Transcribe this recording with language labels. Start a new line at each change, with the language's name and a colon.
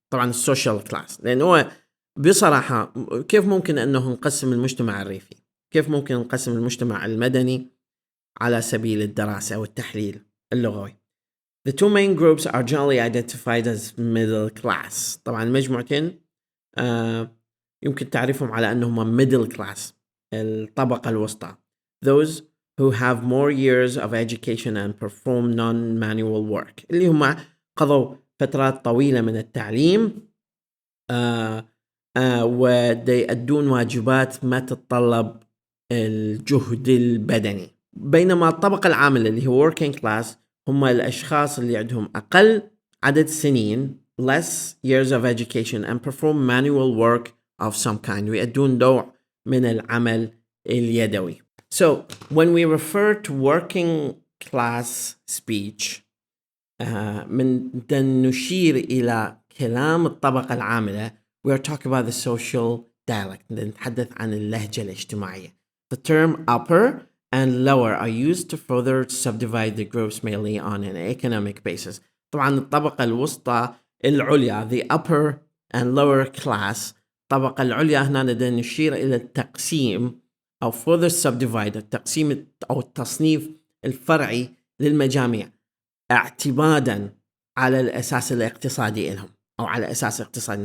Arabic: طبعا السوشيال كلاس، لأنه بصراحة كيف ممكن أنه نقسم المجتمع الريفي، كيف ممكن نقسم المجتمع المدني على سبيل الدراسة والتحليل اللغوي.
English: The two main groups are generally identified as middle class.
Arabic: طبعا المجموعتين يمكن تعريفهم على أنهم middle class الطبقة الوسطى.
English: Those who have more years of education and perform non-manual work
Arabic: اللي هم قضوا فترات طويلة من التعليم ويأدون واجبات ما تتطلب الجهد البدني. بينما الطبقة العاملة اللي هو working class هم الأشخاص اللي عندهم أقل عدد سنين
English: less years of education and perform manual work of some kind
Arabic: ويأدون نوع من العمل اليدوي.
English: So when we refer to working class speech
Arabic: من نشير إلى كلام الطبقة العاملة
English: we are talking about the social dialect.
Arabic: نتحدث عن اللهجة الاجتماعية.
English: The term upper and lower are used to further subdivide the groups mainly on an economic basis.
Arabic: طبعا الطبقة الوسطى العليا
English: the upper and lower class.
Arabic: الطبقة العليا هنا نشير إلى التقسيم أو further subdivide التقسيم أو التصنيف الفرعي للمجاميع اعتمادا على الأساس الاقتصادي لهم أو على أساس اقتصادي.